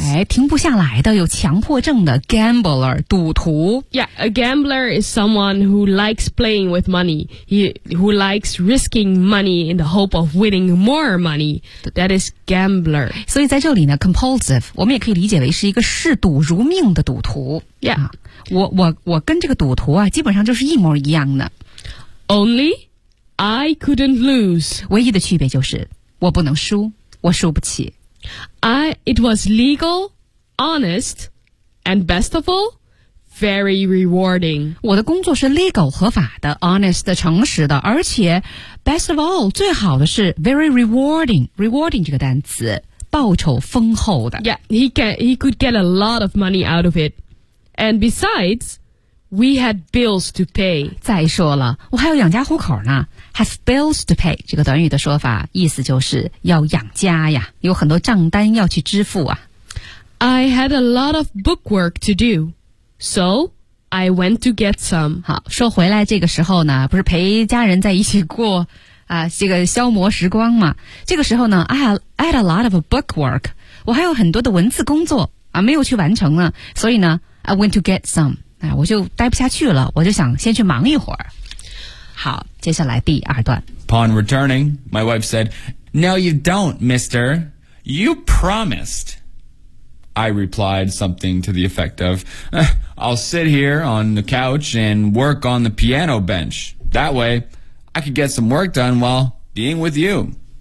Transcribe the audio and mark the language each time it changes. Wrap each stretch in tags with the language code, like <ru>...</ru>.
<zh>哎，停不下来的有强迫症的 gambler 赌徒</zh> <en>yeah a gambler is someone who likes playing with money who likes risking money in the hope of winning more money that is gambler</en> <zh>所以在这里呢 compulsive 我们也可以理解为是一个嗜赌如命的赌徒</zh> <en>yeah、</en> <zh>啊、我跟这个赌徒啊基本上就是一模一样的</zh> <en>onlyI couldn't lose.</en> <zh>唯一的区别就是我不能输，我输不起。</zh> <en>It was legal, honest, and best of all, very rewarding.</en> <zh>我的工作是 legal 合法的 ，honest 的诚实的，而且</zh> <en>best of all</en> <zh>最好的是</zh> <en>very rewarding.</en> <zh>Rewarding 这个单词，报酬丰厚的。</zh> <en>Yeah, he could get a lot of money out of it. And besides, we had bills to pay.</en> <zh>再说了，我还有养家糊口呢。</zh> <en>Have bills to pay</en> <zh>这个短语的说法意思就是要养家呀，有很多账单要去支付啊。</zh> <en>I had a lot of book work to do, so I went to get some.</en> <zh>好，说回来这个时候呢，不是陪家人在一起过啊，这个消磨时光嘛。这个时候呢</zh> <en>，I had a lot of book work.</en> <zh>我还有很多的文字工作啊，没有去完成呢。所以呢</zh> <en>，I went to get some.</en> <zh>哎，我就待不下去了，我就想先去忙一会儿。好，接下来第二段。</zh> <en>Upon returning, my wife said, No, you don't, mister. You promised. I replied something to the effect of, I'll sit here on the couch and work on the piano bench. That way, I could get some work done while being with you.</en>